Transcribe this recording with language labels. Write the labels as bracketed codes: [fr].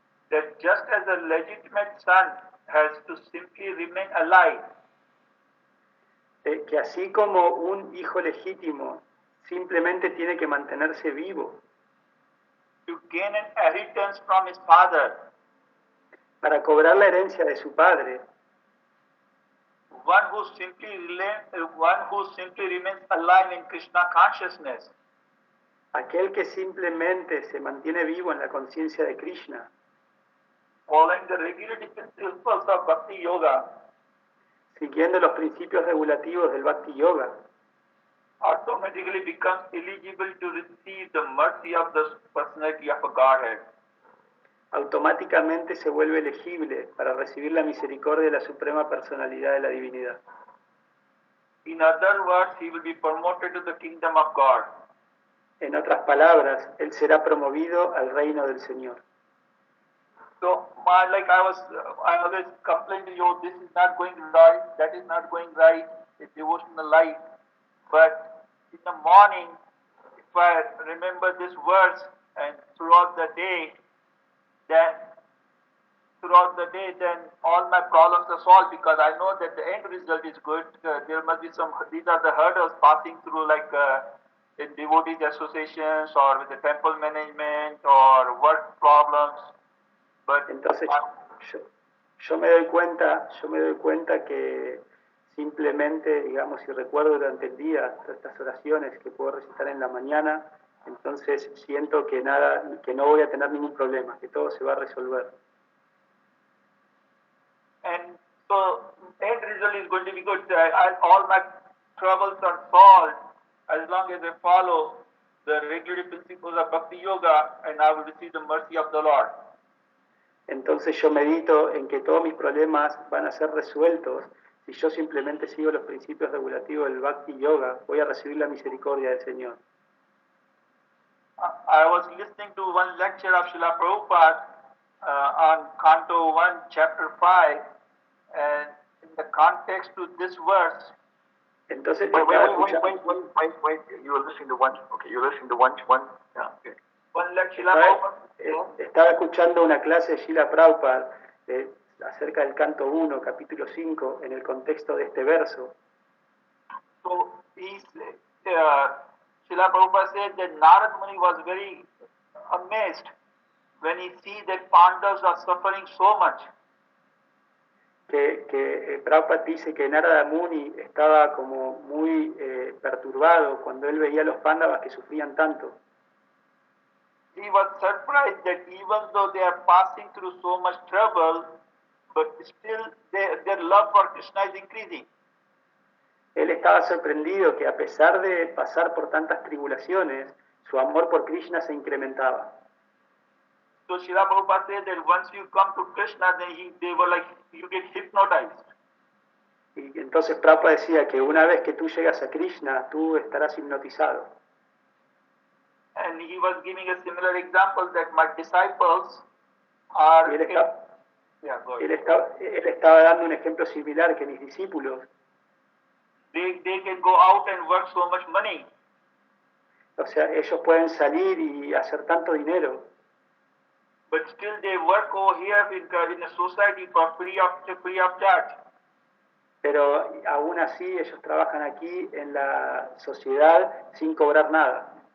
[en] that just as a legitimate son has to simply remain alive, [es] que así como un hijo legítimo simplemente tiene que mantenerse vivo [en] to gain an inheritance from his father, [es] para cobrar la herencia de su padre, [en] one who simply remains alive in Krishna consciousness, [es] aquel que simplemente se mantiene vivo en la conciencia de Krishna, [en] following the regulative principles of Bhakti Yoga, [es] siguiendo los principios regulativos del Bhakti Yoga, [en] automatically becomes eligible to receive the mercy of the personality of a Godhead. [es] Automáticamente se vuelve elegible para recibir la misericordia de la suprema personalidad de la divinidad. [en] In other words, he will be promoted to the kingdom of God. [es] En otras palabras, él será promovido al reino del Señor. [en] So, I always complain to you, this is not going right, that is not going right, it's devotional life. But in the morning, if I remember this verse and throughout the day, then all my problems are solved, because I know that the end result is good. There must be these are the hurdles passing through, like in devotees associations or with the temple management or work problems. But [es] entonces yo me doy cuenta que simplemente, digamos, si recuerdo durante el día todas estas oraciones que puedo recitar en la mañana, entonces siento que no voy a tener ningún problema, que todo se va a resolver. [en] And so end result is going to be good. All my troubles are solved as long as I follow the regulative principles of Bhakti Yoga, and I will receive the mercy of the Lord. [es] Entonces yo medito en que todos mis problemas van a ser resueltos si yo simplemente sigo los principios regulativos del Bhakti Yoga. Voy a recibir la misericordia del Señor. [en] I was listening to one lecture of Srila Prabhupada on Canto 1, Chapter 5, and in the context to this verse. [es] Entonces, [en] wait, you were listening to one, okay, you're listening to one, yeah, okay. One lecture, Srila Prabhupada. [es] Estaba escuchando una clase de Srila Prabhupada acerca del Canto 1, capítulo 5, en el contexto de este verso. [en] So, Srila Prabhupada said that Narad Muni was very amazed when he sees that Pandavas are suffering so much. [es] Que Prabhupada dice que Narada Muni estaba como muy perturbado cuando él veía a los Pándavas que sufrían tanto. [en] he was surprised that even though they are passing through so much trouble, but still their love for Krishna is increasing. [es] Él estaba sorprendido que a pesar de pasar por tantas tribulaciones, su amor por Krishna se incrementaba. [en] So Srila Prabhupada said that once you come to Krishna, then they were like, you get hypnotized. [es] Y entonces Prabhupada decía que una vez que tú llegas a Krishna, tú estarás hipnotizado. [en] And he was giving a similar example that my disciples are... [es] Y él, está- [en] Yeah, go [es] él, [en] ahead. [es] está- él estaba dando un ejemplo similar que mis discípulos, [en] They can go out and work so much money, [es] o sea, ellos pueden salir y hacer tanto dinero, [en] but still they work over here in the society for free of charge. [es] pero aún así ellos trabajan aquí en la sociedad sin cobrar nada.